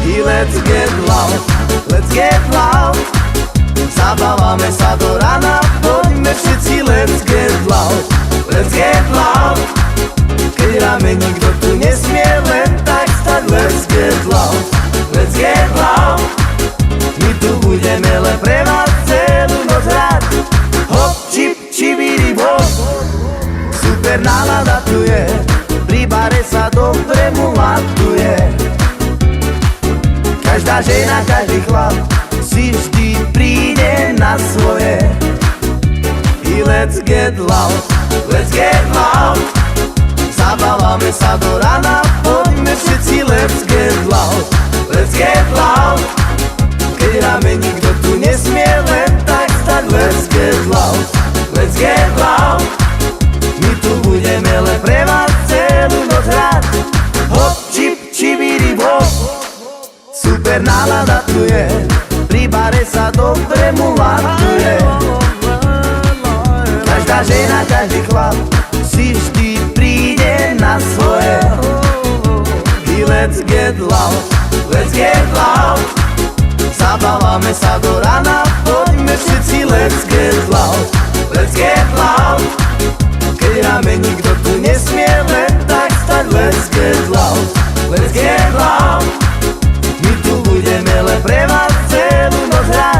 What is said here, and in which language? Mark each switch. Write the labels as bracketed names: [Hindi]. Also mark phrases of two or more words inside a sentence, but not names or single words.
[English] let's get loud, let's get loud. [Slovak] Zabávame sa do rana, poďme všetci, [English] let's get loud, let's get loud. [Slovak] Keď ráme nikto tu nesmie len tak stať, [English] let's get loud, let's get loud. [Slovak] My tu budeme len pre vás celú noc hrať. Hop, čip, čibiri, bop. Super nálada tu je, pri bare sa dobre mulatuje. Každá žena, každý chlap si vždy príde na svoje. [English] I let's get loud, let's get loud. [Slovak] Zabávame sa do rana, poďme všetci, [English] let's get loud, let's get loud. [Slovak] Keď ráme nikto tu nesmie len tak stať, [English] let's get loud, let's get loud. [Slovak] My tu budeme len pre vás celú noc hrať. Hop, čip, čibiri, bop. Super nálada tu je, pri bare sa dobre mulatuje. Každá žena, každý chlap si vždy príde na svoje. [English] I let's get loud, let's get loud. [Slovak] Zabávame sa do rana, poďme všetci, [English] let's get loud, let's get loud. [Slovak] Keď ráme nikto tu nesmie len tak stať, [English] let's get loud, let's get loud. [Slovak] My tu budeme len pre vás celú noc hrať.